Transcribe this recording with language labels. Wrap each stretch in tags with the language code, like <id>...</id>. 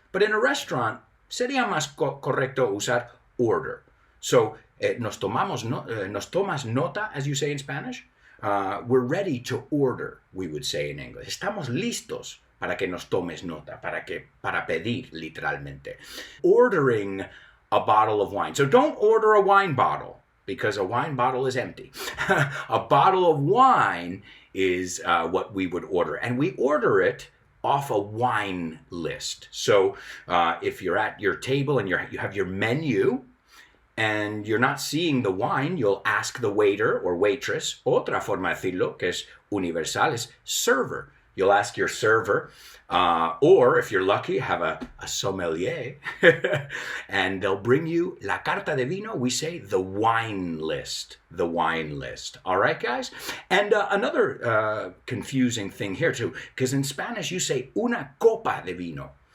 <en>But in a restaurant,</en> <es>sería más correcto usar</es> <en>order. So,</en> <es>nos tomas nota,</es> <en>as you say in Spanish. We're ready to order, we would say in English.</en> <es>Estamos listos para que nos tomes nota, para pedir, literalmente.</es> <en>Ordering a bottle of wine. So don't order a wine bottle, because a wine bottle is empty. A bottle of wine is what we would order. And we order it off a wine list. So if you're at your table and you have your menu and you're not seeing the wine, you'll ask the waiter or waitress.</en> <es>Otra forma de decirlo, que es universal, es server.</es> <en>You'll ask your server, or if you're lucky, have a sommelier, and they'll bring you</en> <es>la carta de vino.</es> <en>We say the wine list, the wine list. All right, guys? And another confusing thing here, too, because in Spanish you say</en> <es>una copa de vino.</es>